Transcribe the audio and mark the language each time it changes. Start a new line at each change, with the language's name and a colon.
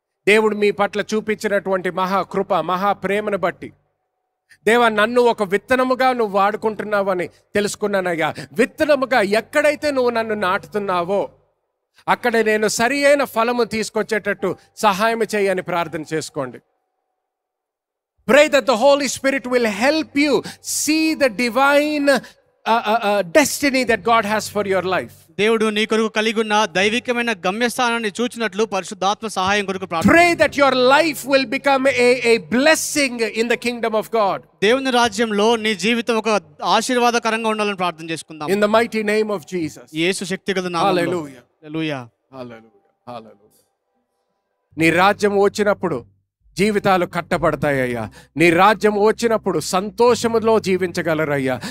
Telugu: దేవుడు మీ పట్ల చూపించినటువంటి మహాకృప, మహాప్రేమను బట్టి, దేవా నన్ను ఒక విత్తనముగా నువ్వు వాడుకుంటున్నావని తెలుసుకున్నానయ్యా. విత్తనముగా ఎక్కడైతే నువ్వు నన్ను నాటుతున్నావో అక్కడ నేను సరి అయిన ఫలము తీసుకొచ్చేటట్టు సహాయం చేయని ప్రార్థన చేసుకోండి.
English: Pray that the Holy Spirit will help you see the divine destiny that God has for your life.
Telugu: దేవుడు నీ కొరకు కలిగి ఉన్న దైవికమైన గమ్యస్థానాన్ని చూచినట్లు పరిశుద్ధాత్మ సహాయం కొరకు ప్రార్థన.
English: Pray that your life will become a blessing in the kingdom of God.
Telugu: దేవుని రాజ్యంలో నీ జీవితం ఒక ఆశీర్వాదకరంగా ఉండాలని ప్రార్థన చేసుకుందాం.
English: In the mighty name of Jesus.
Telugu: యేసు శక్తిగల నామములో.
English: Hallelujah.
Telugu: హల్లెలూయా.
English: Hallelujah. Hallelujah.
Telugu: నీ రాజ్యం వచ్చినప్పుడు జీవితాలు కట్టబడతాయ్యా. నీ రాజ్యం వచ్చినప్పుడు సంతోషములో జీవించగలరయ్యా.